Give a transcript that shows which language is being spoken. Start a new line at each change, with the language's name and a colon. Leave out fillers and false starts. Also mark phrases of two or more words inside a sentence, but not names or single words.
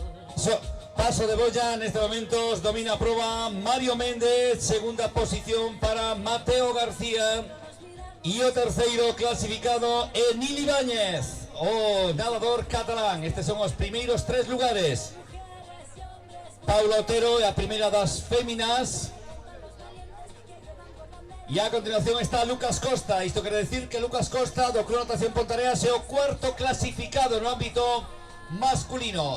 Spanish: Paso de boya, en este momento domina prueba Mario Méndez, segunda posición para Mateo García y
Galician: o terceiro clasificado Enil Ibáñez, o nadador catalán. Estes son os primeiros 3 lugares. Paula Otero é a primeira das féminas. E a continuación está Lucas Costa. Isto quere decir que Lucas Costa do Club Natación Pontareas é o cuarto clasificado no ámbito masculino.